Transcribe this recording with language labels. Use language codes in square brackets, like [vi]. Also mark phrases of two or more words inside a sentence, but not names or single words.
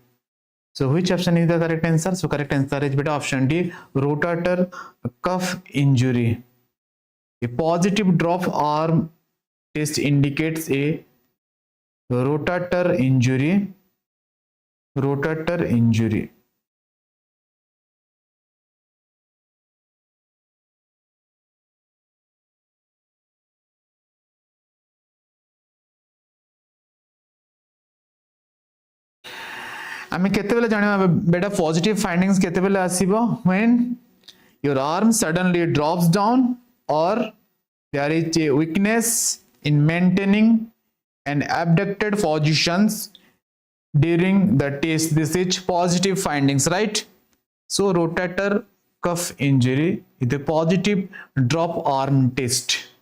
[en] So which option is the correct answer? So correct answer is beta option D, rotator cuff injury. A positive drop arm test indicates a rotator injury. Rotator injury. [or] ଆମେ କେତେ ବେଳେ ଜାଣିବା ବେଟା [en] positive findings [or] କେତେ ବେଳେ ଆସିବ [en] when your arm suddenly drops down or there is a weakness in maintaining an abducted positions during the test. This is positive findings, right? So rotator cuff injury is a positive drop arm test.